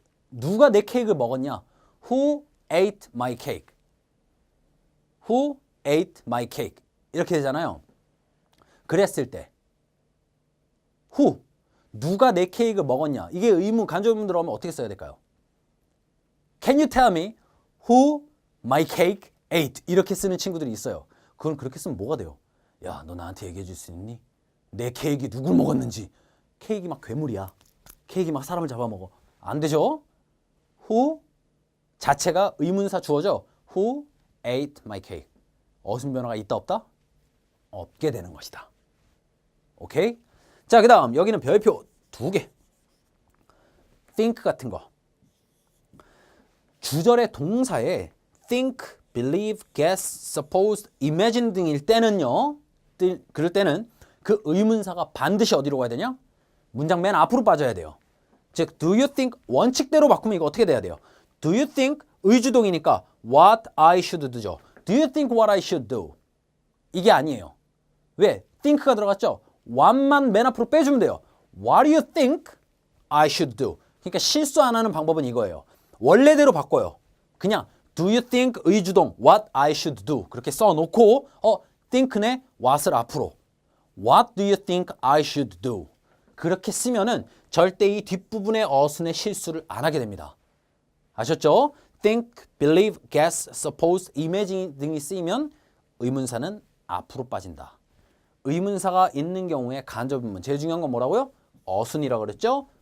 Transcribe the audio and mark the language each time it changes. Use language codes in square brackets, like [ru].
[ko] 누가 내 케이크를 먹었냐? [en] Who ate my cake? Who ate my cake? [ko] 이렇게 되잖아요. 그랬을 때 who, 누가 내 케이크를 먹었냐? 이게 의문, 간접 의문 들어가면 어떻게 써야 될까요? [en] Can you tell me who my cake ate? [ko] 이렇게 쓰는 친구들이 있어요. 그건 그렇게 쓰면 뭐가 돼요? 야, 너 나한테 얘기해 줄 수 있니? 내 케이크 누굴 먹었는지. 케이크 막 괴물이야. 케이크 막 사람을 잡아먹어. 안 되죠? who 자체가 의문사 주어죠. [en] Who ate my cake? [ko] 어순 변화가 있다 없다? 없게 되는 것이다. 오케이? 자, 그 다음 여기는 별표 2개. think 같은 거. 주절의 동사에 think, believe, guess, suppose, imagine 등일 때는요. 그럴 때는 그 의문사가 반드시 어디로 가야 되냐? 문장 맨 앞으로 빠져야 돼요. 즉, [en] do you think [ko] 원칙대로 바꾸면 이거 어떻게 돼야 돼요? [en] Do you think [ko] 의주동이니까 [en] what I should do죠. Do you think what I should do? [ko] 이게 아니에요. 왜? think가 들어갔죠? what만 맨 앞으로 빼주면 돼요. [en] What do you think I should do? [ko] 그러니까 실수 안 하는 방법은 이거예요. 원래대로 바꿔요. 그냥 [en] do you think 의주동 what I should do [ko] 그렇게 써놓고 [en] think네 what을 앞으로 What do you think I should do? [ko] 그렇게 쓰면은 절대 이 뒷부분의 어순의 실수를 안 하게 됩니다. 아셨죠? think, believe, guess, suppose, imagine 등이 쓰이면 의문사는 앞으로 빠진다. 의문사가 있는 경우에 간접 의문. 제일 중요한 건 뭐라고요? 어순이라고 그랬죠?